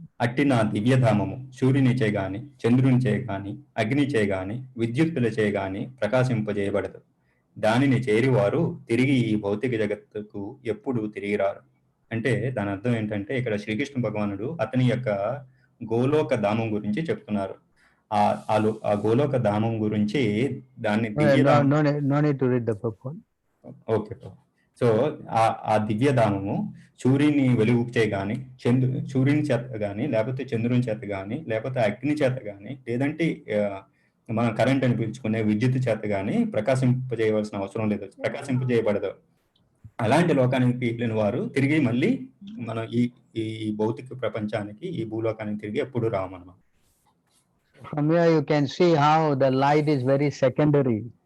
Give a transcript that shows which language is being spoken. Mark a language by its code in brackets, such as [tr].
[te] అట్టి నా దివ్యధామము సూర్యునిచే గాని, చంద్రునిచే గాని, అగ్నిచే గాని, విద్యుత్తులచే గాని ప్రకాశింపజేయబడదు. దానిని చేరివారు తిరిగి ఈ భౌతిక జగత్తుకు ఎప్పుడు తిరిగి రారు. అంటే దాని అర్థం ఏంటంటే ఇక్కడ శ్రీకృష్ణ భగవానుడు అతని యొక్క గోలోక ధామం గురించి చెప్తున్నారు. ఆ గోలోక ధామం గురించి దాన్ని [en] No need to read the purport. Okay. [te] So ఆ దివ్యధామము సూర్యుని వెలుగుచే గాని, సూర్యుని చేత గాని, లేకపోతే చంద్రుని చేత గాని, లేకపోతే అగ్ని చేత గాని, లేదంటే మనం కరెంట్ అని పిలుచుకునే విద్యుత్ చేత గాని ప్రకాశింపజేయవలసిన అవసరం లేదు, ప్రకాశింపజేయబడదు. అలాంటి లోకానికి వెళ్ళిన వారు తిరిగి మళ్ళీ మనం ఈ భౌతిక ప్రపంచానికి, ఈ భూలోకానికి తిరిగి ఎప్పుడు రామన్నమాట. [en] From here you can see how the light is very secondary.